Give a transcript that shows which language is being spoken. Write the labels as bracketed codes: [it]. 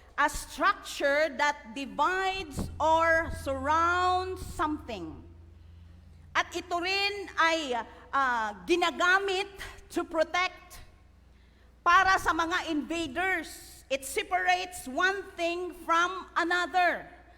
[en] A structure that divides or surrounds something. [tl] At ito rin ay ginagamit [en] to protect [tl] para sa mga invaders. [en] It separates one thing from another.